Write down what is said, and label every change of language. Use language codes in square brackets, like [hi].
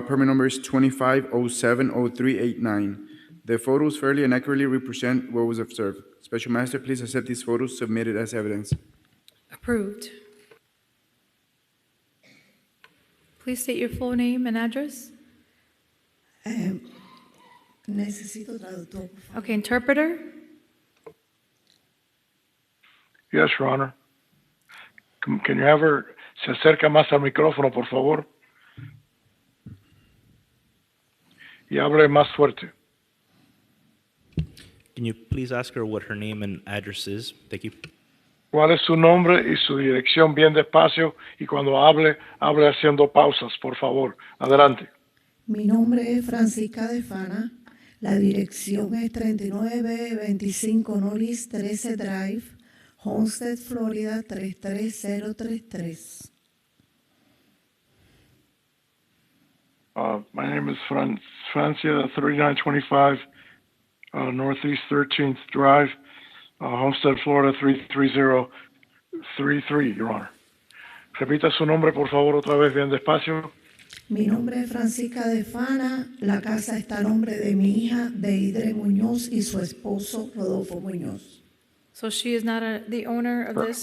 [en] Permit number is 25070389. The photos fairly and accurately represent what was observed. Special Master, please accept these photos submitted as evidence. Approved. Please state your full name and address. [es] Necesito traductor, por favor. [en] Okay, interpreter. Yes, Your Honor. Can you have her [es] se acerca más al micrófono, por favor? Y hable más fuerte. [en] Can you please ask her what her name and address is? Thank you. [es] ¿Cuál es su nombre y su dirección bien despacio? Y cuando hable haciendo pausas, por favor. Adelante. Mi nombre es Francisca de Fana. La dirección es 3925 Norris 13 Drive, Homestead, Florida 33033. [en] My name is Francia, 3925 Northeast 13th Drive, Homestead, Florida 33033, Your Honor. [es] Repita su nombre, por favor, otra vez bien despacio. Mi nombre es Francisca de Fana. La casa está a nombre de mi hija, Deidre Muñoz, y su esposo, Rodolfo Muñoz. [en] So she is not the owner of this?